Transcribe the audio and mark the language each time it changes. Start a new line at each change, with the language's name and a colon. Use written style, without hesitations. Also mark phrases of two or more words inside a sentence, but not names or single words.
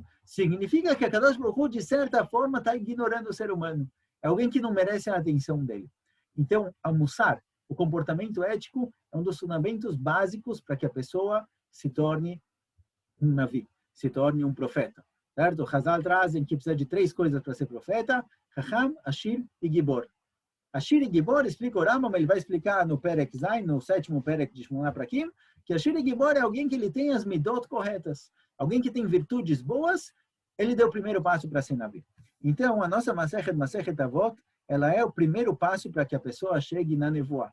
Portuguese: Significa que a
Hebrew: קדוש ברוך הוא,
Portuguese: de certa forma, está ignorando o ser humano. É alguém que não merece a atenção dele. Então, a mussar, o comportamento ético, é um dos fundamentos básicos para que a pessoa se torne um navi, se torne um profeta. Certo? Hazal trazem que precisa de 3 coisas para ser profeta:
Hebrew: חכם, עשיר e Gibor.
Portuguese: Ashir e Gibor, explica o Rambam, ele vai explicar no
Hebrew: פרק ז,
Portuguese: no 7º Perek de Shmona Prakim, que Ashir e Gibor é alguém que ele tem as midot corretas. Alguém que tem virtudes boas, ele deu o primeiro passo para ser navi. Então, a nossa Masechet Avot, ela é o primeiro passo para que a pessoa chegue na nevoa.